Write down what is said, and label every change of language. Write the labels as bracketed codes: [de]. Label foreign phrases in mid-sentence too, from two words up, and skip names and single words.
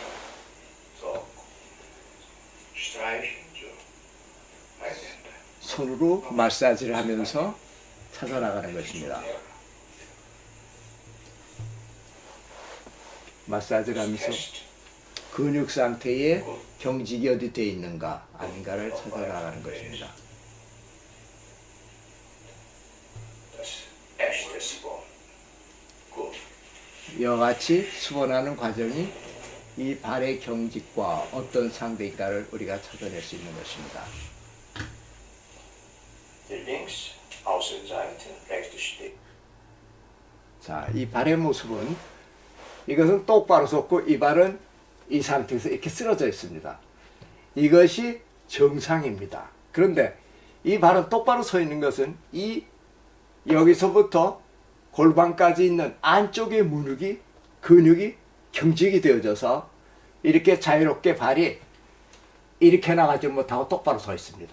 [de] So. Streichen, so. Meine Hände. [ko] 손으로 마사지를 하면서 찾아나가는 것입니다. 마사지를 하면서 [de] Fest. [ko] 근육 상태에 경직이 어디 되어 있는가 아닌가를 찾아나가는 것입니다. [de] Das echte Sport. Gut. [ko] 이와 같이 수번하는 과정이 이 발의 경직과 어떤 상태인가를 우리가 찾아낼 수 있는 것입니다. [de] Die links Außenseite, rechte Steg. [ko] 자, 이 발의 모습은 이것은 똑바로 섰고 이 발은 이 상태에서 이렇게 쓰러져 있습니다. 이것이 정상입니다. 그런데 이 발은 똑바로 서 있는 것은 이 여기서부터 골반까지 있는 안쪽의 근육이 경직이 되어져서 이렇게 자유롭게 발이 이렇게 나가지 못하고 똑바로 서 있습니다.